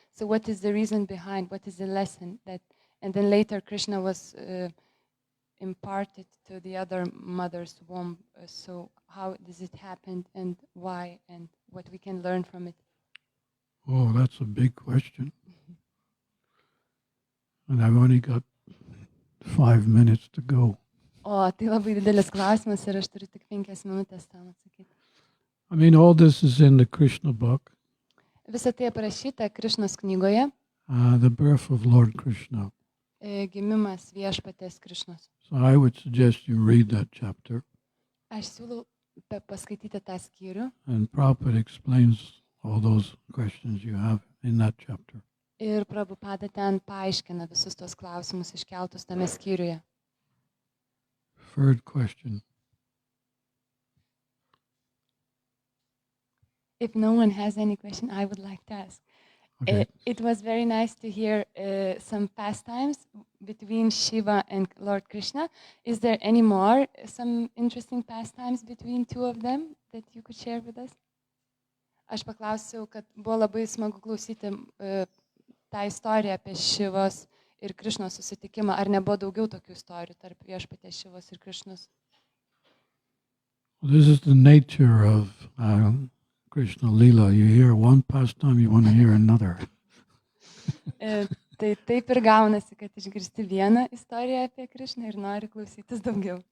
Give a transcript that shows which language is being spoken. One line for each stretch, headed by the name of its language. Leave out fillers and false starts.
English: So what is the reason behind? What is the lesson that? And then later Krishna was imparted to the other mother's womb. So how does it happen and why and what we can learn from it? Oh, that's a big question. And I've only got 5 minutes to go.
Lithuanian: O, tai labai didelis klausimas ir aš turiu tik 5 minutės tam atsakyti.
English: I mean, all this is in the Krishna book,
Lithuanian: Visa tai aprašyta Krišnos knygoje,
English: the birth of Lord Krishna.
Lithuanian: Gimimas viešpaties Krišnos.
English: So I would suggest you read that chapter.
Lithuanian: Aš siūlau paskaityti tą skyrių.
English: And Prabhupada explains all those questions you have in that chapter.
Lithuanian: Ir Prabhupada ten paaiškina visus tos klausimus iškeltus tame skyriuje.
English: Third question. If no one has any question, I would like to ask. Okay. It was very nice to hear some pastimes between Shiva and Lord Krishna. Is there any more, some interesting pastimes between two of them that you could share with us?
Lithuanian: Aš paklausiau, kad buvo labai smagu klausyti tą istoriją apie Šivos ir Krišnos susitikimą. Ar nebuvo daugiau tokių istorijų tarp viešpaties Šivos ir Krišnos?
English: This is the nature of Krishna Lila. You hear one pastime, you want to hear another.
Lithuanian: Tai taip ir gaunasi, kad išgirsti vieną istoriją apie Krišną ir nori klausytis daugiau.